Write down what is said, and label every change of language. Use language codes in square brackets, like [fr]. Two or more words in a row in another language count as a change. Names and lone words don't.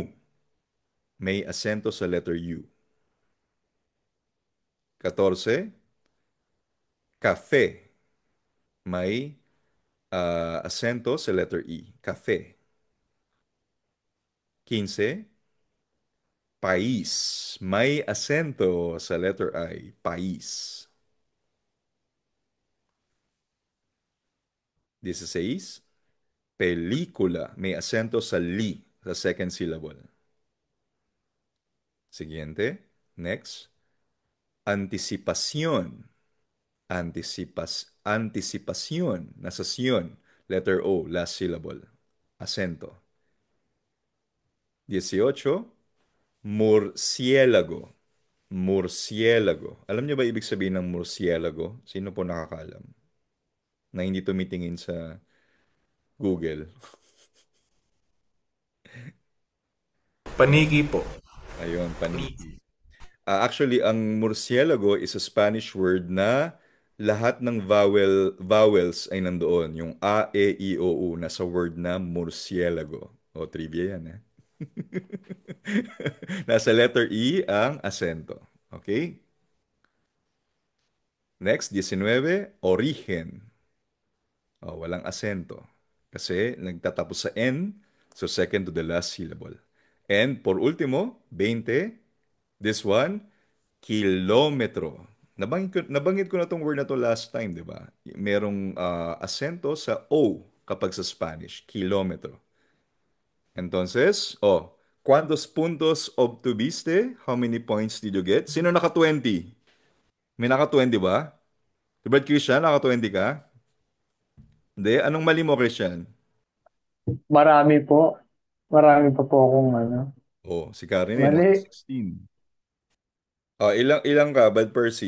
[tl] May asento sa letter U. 14, cafe. May asento sa letter E. Cafe. [es] 15, país. [tl] May asento sa letter I. [es] País. 16, película. [tl] May asento sa li, sa [en] second syllable. [es] Siguiente. Next. Anticipación. Anticipación. [tl] Nasa sion. [en] Letter O, last syllable. [es] Acento. 18, murciélago. Murciélago. [tl] Alam niyo ba ibig sabihin ng murciélago? Sino po nakakaalam? Na hindi tumitingin sa Google. Paniki po. Ayun, paniki. Actually, ang murciélago [en] is a Spanish word [tl] na lahat ng vowels ay nandoon. Yung A, E, I, O, U, nasa word na murciélago. O, trivia yan, eh. Nasa letter E ang asento. [en] Okay? Next, 19, origen. [tl] Oh, walang asento. Kasi nagtatapos sa N, so [en] second to the last syllable. [es] And por último, 20, [en] this one, [es] kilometro. [tl] Nabanggit ko na tong word na to [en] last time, [tl] di ba? Merong asento sa O kapag sa Spanish, kilometro. [es] Entonces, ¿cuántos puntos obtuviste? [en] How many points did you get? [tl] Sino naka-20? May naka-20 ba? Diba, Christian, naka-20 ka? Hindi, anong mali mo, Christian? Marami po. Marami pa po akong ano. Oh, si Karen eh, Mali. nasa 16. Ilang ka, Bad Percy?